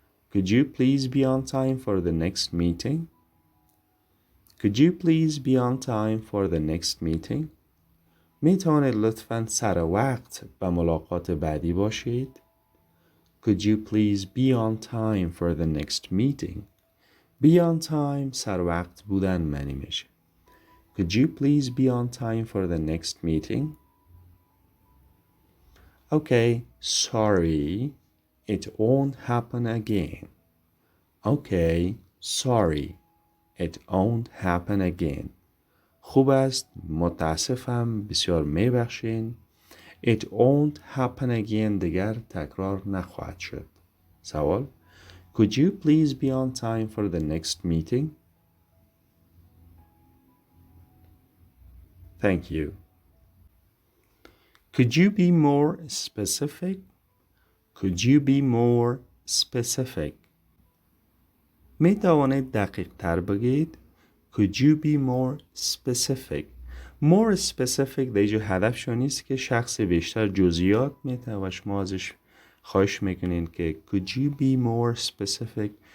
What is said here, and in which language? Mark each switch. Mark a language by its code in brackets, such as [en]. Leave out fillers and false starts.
[en] Could you please be on time for the next meeting? Could you please be on time for the next meeting? [fa] می توانید لطفاً سر وقت به ملاقات بعدی باشید؟ [en] Could you please be on time for the next meeting? Be on time [fa] سر وقت بودن معنی میشه. [en] Could you please be on time for the next meeting? Okay, sorry, it won't happen again. Okay, sorry, it won't happen again. [fa] خوب است، متاسفم، بسیار میبخشین. [en] It won't happen again [fa] دیگر تکرار نخواهد شد. [en] سوال Could you please be on time for the next meeting? Thank you. Could you be more specific? Could you be more specific? [fa] می توانید دقیق تر بگید؟ [en] Could you be more specific? More specific [fa] دیگه هدفشون نیست که شخص بیشتر جزئیات میده و شما ازش خواهش میکنین که [en] Could you be more specific?